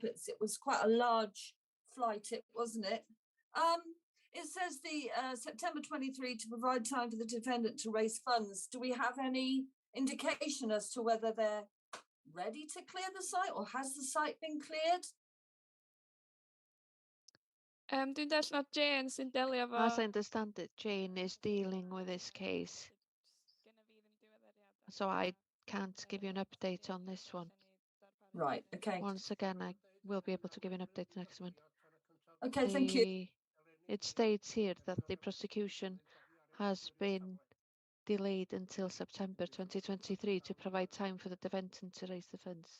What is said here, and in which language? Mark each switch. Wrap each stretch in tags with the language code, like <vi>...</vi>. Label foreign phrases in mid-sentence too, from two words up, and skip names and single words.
<en>It was quite a large flight, wasn't it? It says the September 23 to provide time for the defendant to raise funds. Do we have any indication as to whether they're ready to clear the site, or has the site been cleared?</en> <cy>Dwi'n deall na Jane sy'n delio efo...</cy> <en>As I understand it, Jane is dealing with this case. So I can't give you an update on this one. Right, okay. Once again, I will be able to give you an update next one. Okay, thank you. It states here that the prosecution has been delayed until September 2023 to provide time for the defendant to raise the funds.</en>